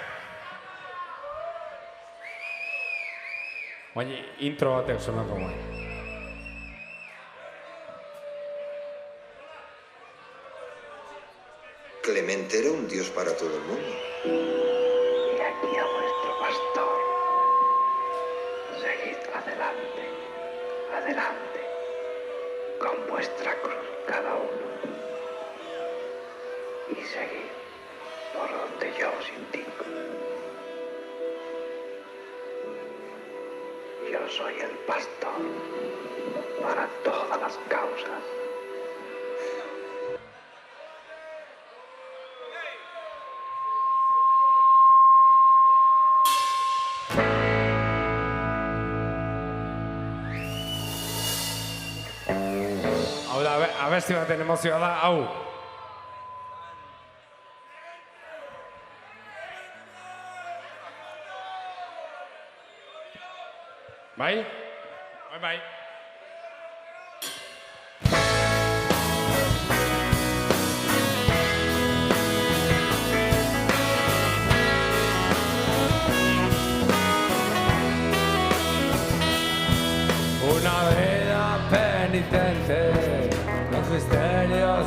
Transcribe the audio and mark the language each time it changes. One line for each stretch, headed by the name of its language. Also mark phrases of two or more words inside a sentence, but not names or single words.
Basque: Baina intro batek sonako bai.
Spanish: Clemente era un dios para todo el mundo. Y aquí a vuestro pastor. Seguid adelante, adelante, con vuestra cruz cada uno. Y seguid por donde yo os indico. Yo soy el pastor para todas las causas.
Basque: Hau da, abesti baten emozioa da, hau. Bai? Bai, bai.
Spanish: Una vida penitente, los misterios